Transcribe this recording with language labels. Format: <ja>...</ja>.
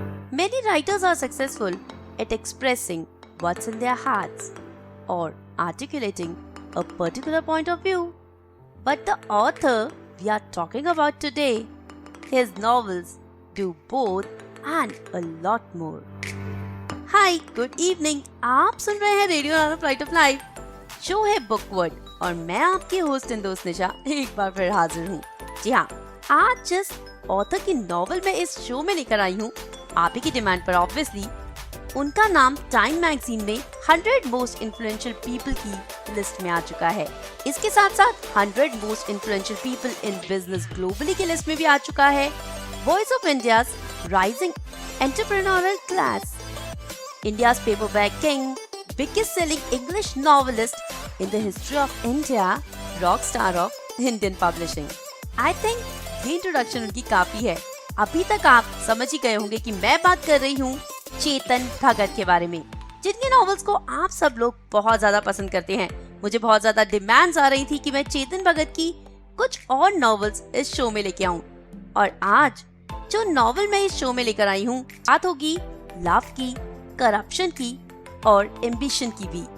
<en>Many writers are successful at expressing what's in their hearts or articulating a particular point of view. But the author we are talking about today, his novels do both and a lot more.</en> <hi>Hi good evening, आप सुन रहे हैं radio उड़ान flight of life. Show है बुकवर्ड और मैं आपकी host and दोस्त निशा एक बार फिर हाजिर हूँ। जी हाँ, आज जिस ऑथर की नॉवल मैं इस शो में लेकर आई हूँ, आप ही की डिमांड पर ऑब्वियसली, उनका नाम टाइम मैगजीन में 100</hi> <en>most influential people</en> <hi>की लिस्ट में आ चुका है। इसके साथ साथ 100</hi> <en>most influential people in business globally</en> <hi>की लिस्ट में भी आ चुका है।</hi> <en>Voice of India's rising entrepreneurial class, India's paperback king, biggest selling English novelist in the history of India, rock star of Indian publishing. I think</en> <hi>ये introduction उनकी काफी है। अभी तक आप समझ ही गए होंगे कि मैं बात कर रही हूँ चेतन भगत के बारे में, जिनके नॉवेल्स को आप सब लोग बहुत ज्यादा पसंद करते हैं। मुझे बहुत ज्यादा डिमांड्स आ रही थी कि मैं चेतन भगत की कुछ और नॉवेल्स इस शो में लेके आऊँ, और आज जो नॉवेल मैं इस शो में लेकर आई हूँ, बात होगी लव की, करप्शन की और एम्बिशन की भी।</hi>